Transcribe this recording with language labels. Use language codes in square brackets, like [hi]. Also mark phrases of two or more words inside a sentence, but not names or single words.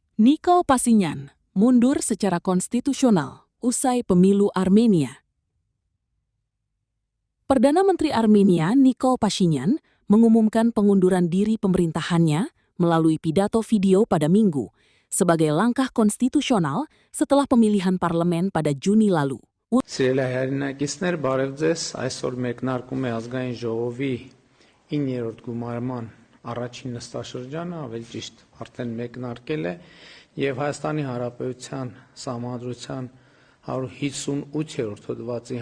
[id] Nikol Pashinyan mundur secara konstitusional usai pemilu Armenia. Perdana Menteri Armenia Nikol Pashinyan mengumumkan pengunduran diri pemerintahannya melalui pidato video pada Minggu sebagai langkah konstitusional setelah pemilihan parlemen pada Juni lalu. [hy] Սիրելի հայրենակիցներ, բարև ձեզ, այսօր մեկնարկում է ազգային ժողովի 9-րդ գումարման առաջին նստաշրջանը, ավելի ճիշտ արդեն մեկնարկել է եւ Հայաստանի Հանրապետության Սահմանադրության 158-րդ հոդվածի